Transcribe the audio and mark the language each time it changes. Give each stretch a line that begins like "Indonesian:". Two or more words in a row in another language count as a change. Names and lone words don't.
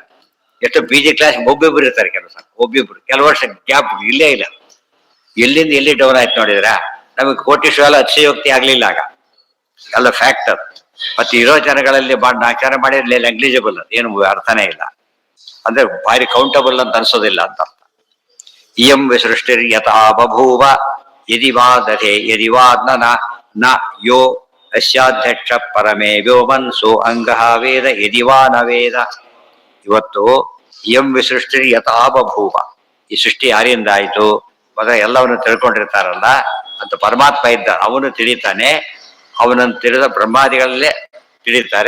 Kannada: ಎಷ್ಟು
English: PG class
Kannada: ಒಬ್ಬೊಬ್ರು ಇರ್ತಾರೆ, ಒಬ್ಬೊಬ್ರು ಕೆಲವು ವರ್ಷ ಗ್ಯಾಪ್ ಇಲ್ಲೇ ಇಲ್ಲ. ಎಲ್ಲಿಂದ ಎಲ್ಲಿ ಡೌನ್ ಆಯ್ತು ನೋಡಿದ್ರ. ನಮಗೆ ಕೋಟೇಶ್ವರ ಎಲ್ಲ ಅತಿಶಯೋಕ್ತಿ ಆಗ್ಲಿಲ್ಲ ಆಗ, ಎಲ್ಲ ಫ್ಯಾಕ್ಟ್ ಅದು. ಮತ್ತೆ ಇರೋ ಜನಗಳಲ್ಲಿ ಆಚಾರ ಮಾಡಿರ್ಲಿ ನೆಗ್ಲಿಜಿಬಲ್, ಏನು ಅರ್ಥನೇ ಇಲ್ಲ. ಅಂದ್ರೆ ಭಾರಿ ಕೌಂಟಬಲ್ ಅಂತ ಅನ್ಸೋದಿಲ್ಲ ಅಂತ ಅರ್ಥ.
Sanskrit: ಇಯಂ ವಿಸೃಷ್ಟಿರ್ಯಥಾ ಬಭೂವ ಯದಿ ವಾ ದಧೆ ಯದಿ ವಾ ನ ಯೋ ಅಸ್ಯಾಧ್ಯಕ್ಷ ಪರಮೇ ವ್ಯೋಮನ್ ಸೋ ಅಂಗಃ ವೇದ ಯದಿ ವಾ ನ ವೇದ.
Kannada: ಇವತ್ತು
Sanskrit: ಇಯಂ ವಿಸೃಷ್ಟಿರ್ ಯಥಾ ಬಭೂವ,
Kannada: ಈ ಸೃಷ್ಟಿ ಯಾರಿಂದ ಆಯಿತು ಮೊದಲ ಎಲ್ಲವನ್ನು ತಿಳ್ಕೊಂಡಿರ್ತಾರಲ್ಲ ಅಂತ ಪರಮಾತ್ಮ ಇದ್ದ, ಅವನು ತಿಳಿತಾನೆ. ಅವನನ್ನು ತಿಳಿದ ಬ್ರಹ್ಮಾದಿಗಳಲ್ಲೇ ತಿಳಿತಾರೆ.